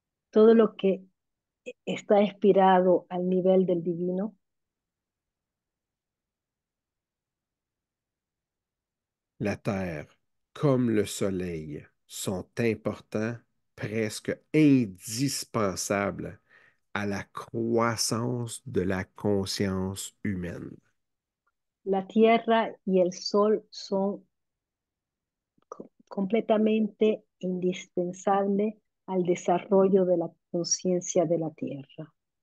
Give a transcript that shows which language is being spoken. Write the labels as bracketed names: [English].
[Spanish] Todo lo que está inspirado al nivel del divino, [French] la terre comme le soleil sont importants, presque indispensables à la croissance de la conscience humaine. [Spanish] la tierra y el sol son completamente indispensables al desarrollo de la conciencia de la tierra.